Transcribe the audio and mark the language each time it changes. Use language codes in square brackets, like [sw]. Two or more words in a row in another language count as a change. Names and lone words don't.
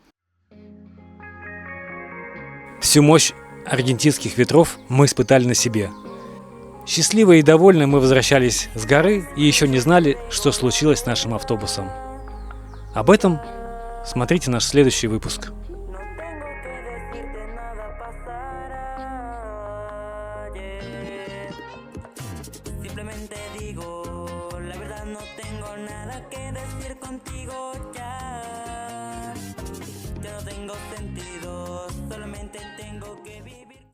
[ru] Всю мощь аргентинских ветров мы испытали на себе. Счастливые и довольные мы возвращались с горы и еще не знали, что случилось с нашим автобусом. Об этом смотрите наш следующий выпуск. [es] Simplemente digo, la verdad no tengo nada que decir contigo ya. Ya no tengo sentido, solamente tengo que vivir.